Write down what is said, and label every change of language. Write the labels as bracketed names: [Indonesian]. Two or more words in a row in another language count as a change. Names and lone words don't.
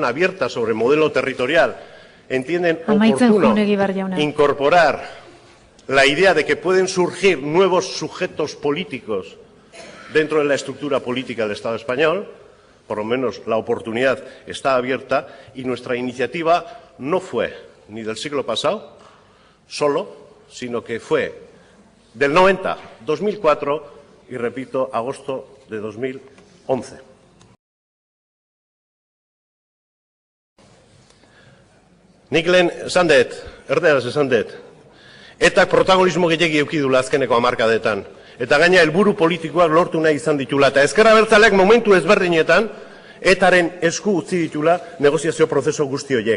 [Spanish] abierta sobre el modelo territorial, entienden oportuno incorporar la idea de que pueden surgir nuevos sujetos políticos dentro de la estructura política del Estado español, por lo menos la oportunidad está abierta, y nuestra iniciativa no fue ni del siglo pasado solo, sino que fue del 90, 2004 y, repito, agosto de 2011. [Basque] Nik lehen esan dut, erderaz esan dut, etak protagonismo gehiegi eduki duela azkeneko hamarkadetan, eta gaina helburu politikoak lortu nahi izan ditula, eta ezker abertzaleak momentu ezberdinetan etaren esku utzi ditula negoziazio prozesu guzti horiek.